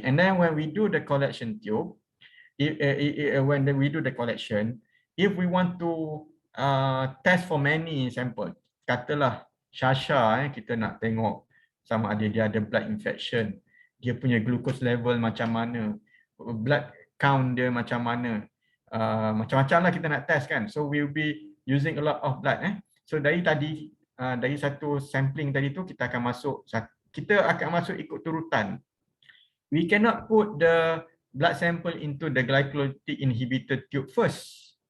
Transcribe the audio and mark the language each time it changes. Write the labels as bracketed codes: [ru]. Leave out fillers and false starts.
[en] And then when we do the collection tube, when we do the collection, if we want to test for many sample, [ms] katalah Shasha, kita nak tengok sama ada dia ada blood infection, dia punya glucose level macam mana, blood count dia macam mana, macam-macam lah kita nak test kan. [en] So we will be using a lot of blood. [ms] So dari tadi, dari satu sampling tadi tu kita akan masuk ikut turutan. [en] We cannot put the blood sample into the glycolytic inhibitor tube first.